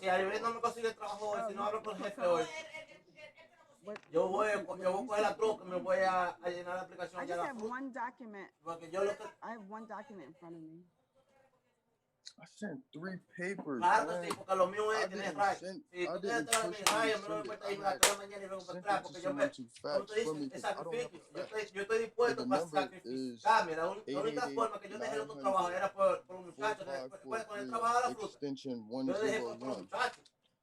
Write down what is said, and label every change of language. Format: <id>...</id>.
<es>Si Ariel no me consigue trabajo hoy, si no hablo con el jefe hoy, yo voy a coger la troca y me voy a llenar la aplicación.</es> <en>I just have one document. I have one document in front of me. I sent 3 papers.</en> <es>Claro,</es> <en>man.</en> <es>sí, porque lo mío es tener right. Si tú tienes que darme right, me lo voy a ir a la mañana y vengo para atrás, porque yo me, como tú dices, es sacrificio. Yo estoy dispuesto para sacrificarme. La única forma que yo dejé el otro trabajo era por los muchachos. Después, con el trabajo de la fruta, yo dejé por los muchachos.</es>